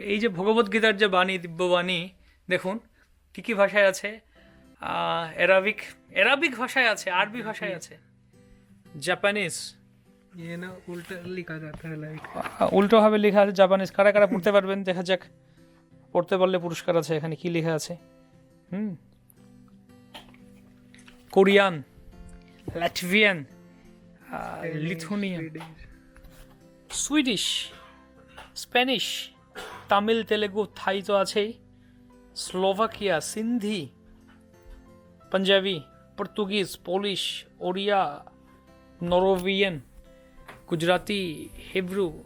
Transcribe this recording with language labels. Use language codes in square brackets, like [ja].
[bn] এই যে ভগবত গীতার যে বাণী, দিব্যবাণী, দেখুন কী কী ভাষায় আছে। অ্যারাবিক ভাষায় আছে, আরবি ভাষায় আছে, জাপানিজ, [hi] ये ना उल्टा लिखा जाता है, लाइक [bn] উল্টোভাবে লেখা আছে জাপানিজ। কারা কারা পড়তে পারবেন দেখা যাক, পড়তে পারলে পুরস্কার আছে। এখানে কি লেখা আছে? Korean, Latvian, Lithuanian, Swedish, Spanish, Tamil, Telugu, থাই তো আছেই, Slovakia, Sindhi, panjabi, Portuguese, Polish, Odia, Norwegian, Gujarati, Hebrew.